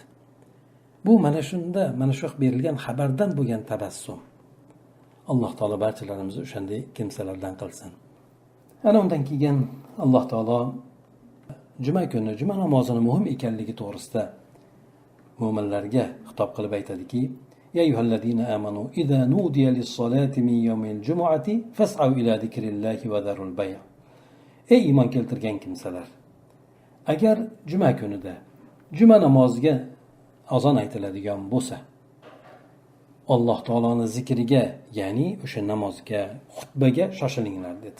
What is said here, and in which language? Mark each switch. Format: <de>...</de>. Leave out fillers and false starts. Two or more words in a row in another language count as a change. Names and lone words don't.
<uz>Bu mana shu berilgan xabardan bo'lgan tabassum. Alloh taolo barchalarimizni o'shanday kimsalardan qilsin. Ana undan keyin Alloh taolo juma kuni juma namozini muhim ekanligi to'g'risida mo'minlarga xitob qilib aytadiki:</uz> <ar>"يا أيها الذين آمنوا إذا نودي للصلاة من يوم الجمعة فاسعوا إلى ذكر الله وذروا البيع'."</ar> <uz>Ey iymon keltirgan kimsalar, agar juma kunida juma namoziga azon aytiladigan bo'lsa, Alloh taoloning zikriga, ya'ni o'sha namozga, xutbaga shoshilinglar dedi.</uz>